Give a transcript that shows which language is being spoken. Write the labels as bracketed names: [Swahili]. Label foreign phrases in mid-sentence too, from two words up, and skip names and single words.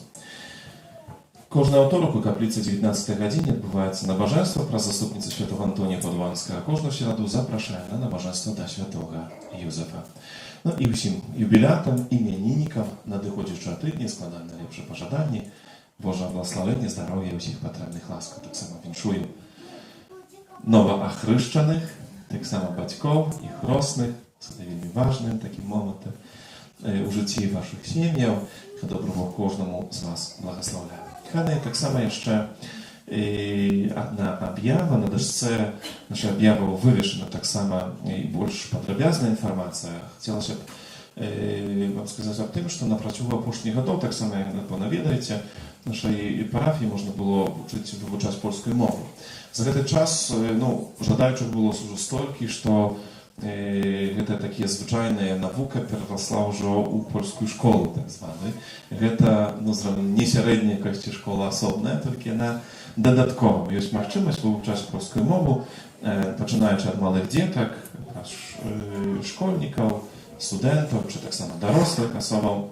[Belarusian] Кожны аўторак у капліцы 19 гадзіне адбываецца набажэнства праз заступніцу святого Антонія Падванскага. Кожную сераду запрашаем на набажэнства да святога Юзефа. Ну і ўсім юбілятам, імяніннікам надыходзячага тыдня складаем найлепшыя пажаданні Boża благословення, [Ukrainian] здоров'я, усіх потрібних ласк. Так само віншую новоохрещених, так само батьків і хресних. Це вельми важливим таким моментом у житті ваших сім'їв. Доброго кожному з вас благословляю. Хай так само ще одна об'ява. На дошце наша об'ява вивішена так само і більш подробязна інформація. Хотілося б вам сказати об тим, що на протягом опошніх років, так само, як ви ведаєте, в нашій парафії можна було вивчати польську мову. За цей час жадаючих було вже стільки, що [Belarusian] гэта такія звычайная навука перарасла ўжо ў польскую школу, так званую. Гэта не сярэдняя якасці школа асобная, толькі яна дадаткова. Ёсць магчымасць вывучаць польскую мову, пачынаючы ад малых дзетак, школьнікаў, студэнтаў, чи так само дарослых асобаў.